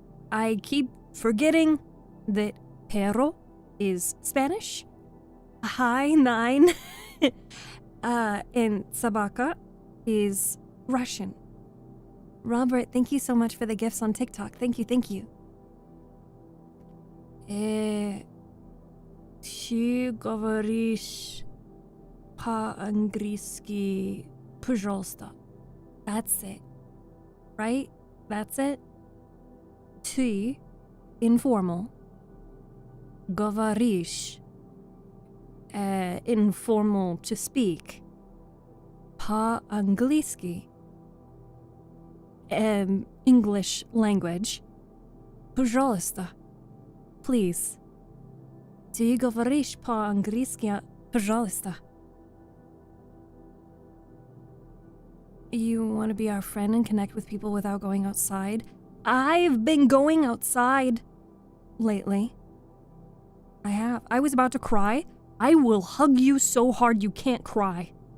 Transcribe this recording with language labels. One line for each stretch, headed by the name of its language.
English: I keep forgetting that perro is Spanish. Hi, 9. And собака is Russian. Robert, thank you so much for the gifts on TikTok. Thank you, thank you.
Russian: Ты говоришь по-английски, пожалуйста.
English: That's it. Right? That's it. Ты, informal. Говоришь, informal to speak. По-английски, English language.
Russian: Пожалуйста. Please. Ты говоришь по-английски, пожалуйста.
English: You want to be our friend and connect with people without going outside? I've been going outside lately. I have. I was about to cry. I will hug you so hard you can't cry.